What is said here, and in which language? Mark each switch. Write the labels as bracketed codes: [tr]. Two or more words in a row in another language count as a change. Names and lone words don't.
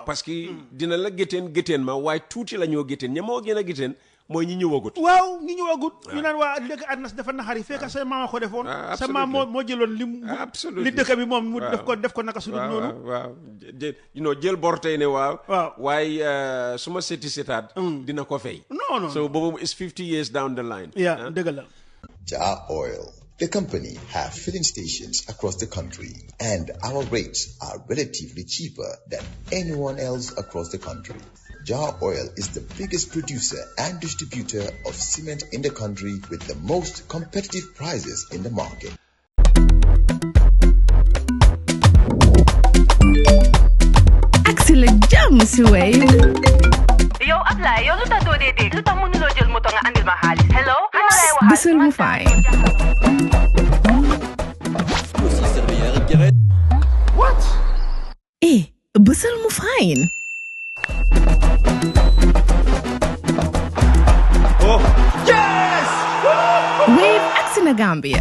[fr] parce que [wo] dina la gétteen ma waaye tuuti la ñoo gétteen ña moo gën a gétteen mooy ñi ñëwagut waaw ñi ñëwagut ñu naan waa dëkk àddina dafa naxari fekk sa maama ko defoon sa maam moo jëloon li dëkk bi moom mu def ko naka sudut noonu waaw jël bor tey ne waaw waaye su ma seetaat dina ko fay non so boobu is 50 years down the line dëgg la [en] Jar Oil. The company have filling stations across the country, and our rates are relatively cheaper than anyone else across the country. Jar Oil is the biggest producer and distributor of cement in the country with the most competitive prices in the market. [wo] Excellent jam si Wave. yow Ablaye yow lu tax doo dee dégg lu tax mënuloo jël moto nga andil ma xaalis hello xanaa lay waxal Bisul mu fine. [en] What? [wo] Bisul mu fine. Wave Axina Gambia.